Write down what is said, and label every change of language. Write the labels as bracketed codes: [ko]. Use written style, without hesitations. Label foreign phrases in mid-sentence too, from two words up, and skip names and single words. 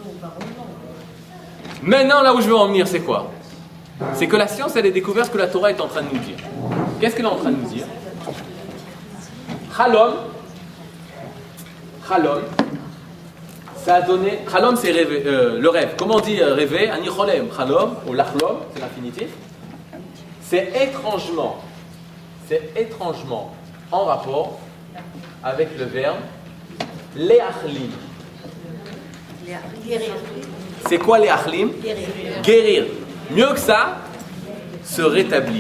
[fr] Maintenant, là où je veux en venir, c'est quoi? C'est que la science, elle a découvert ce que la Torah est en train de nous dire. Qu'est-ce qu'elle est en train de nous dire? Chalom, ça a donné. Chalom, c'est rêver, le rêve. Comment on dit rêver? [he] אני חולם, חלום, [fr] ou lachlom, c'est l'infinitif. C'est étrangement en rapport avec le verbe leachlim. C'est quoi les achlim? Guérir. Mieux que ça, se rétablir.